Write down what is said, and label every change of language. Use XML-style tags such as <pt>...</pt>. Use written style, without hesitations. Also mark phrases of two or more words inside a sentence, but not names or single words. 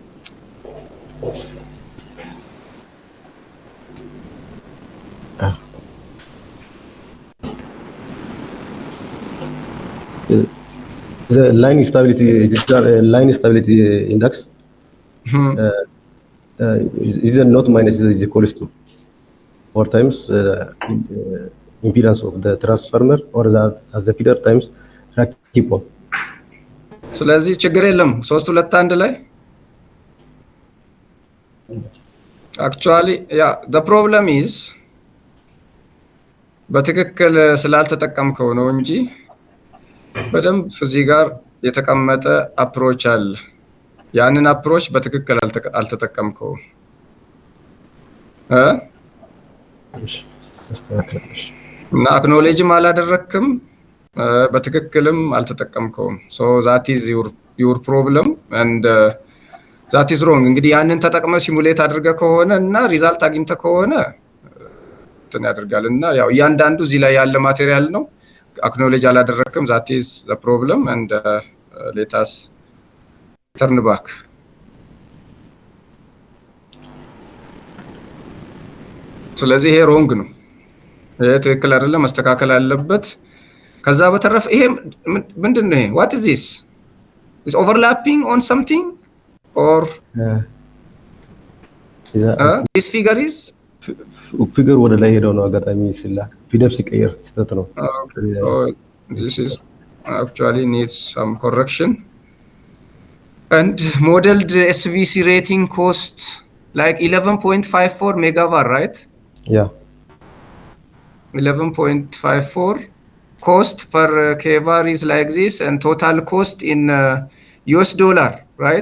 <en>The line stability index is not minus, is equals to 4 times impedance of the transformer or the feeder times reactive pole.</en> <am>ስለዚህ ችግር የለም 3 2 1 ላይ</am> <en>actually yeah, the problem is</en> <am>በትክክል ስላልተጠቀምከው ነው እንጂ በደንብ እዚህ ጋር የተቀመጠ አፕሮች አለ። ያንን አፕሮች በትክክል አልተጠቀምከው እና አክኖሌጅም አላደረክም፣ በትክክልም አልተጠቀምከውም።</am> <en>so that is your problem and that is wrong።</en> <am>እንግዲህ ያንን ተጠቅመ ሲሙሌት አድርገ ከሆነ እና ሪዛልት አግኝተ ከሆነ እንትን ያደርጋል እና ያው እያንዳንዱ እዚህ ላይ ያለ ማቴሪያል ነው። acknowledge አላደረክም።</am> <en>that is the problem and let us turn back.</en> <am>ስለዚህ ይሄ ሮንግ ነው። ይሄ ትክክል አይደለም፣ መስተካከል አለበት። ከዛ በተረፈ ይሄ ምንድነው?</am> <en>ይሄ what is this? Is overlapping on something or this figure is</en> <am>ፊገር ወደ ላይ ሄደው ነው አጋጣሚ ሲላክ ፊደል ሲቀየር ስተት ነው።</am> <en>Okay, so this is actually needs some correction. And modeled SVC rating cost like 11.54 megavar, right? Yeah. 11.54 cost per kvar is like this, and total cost in US dollar, right?</en>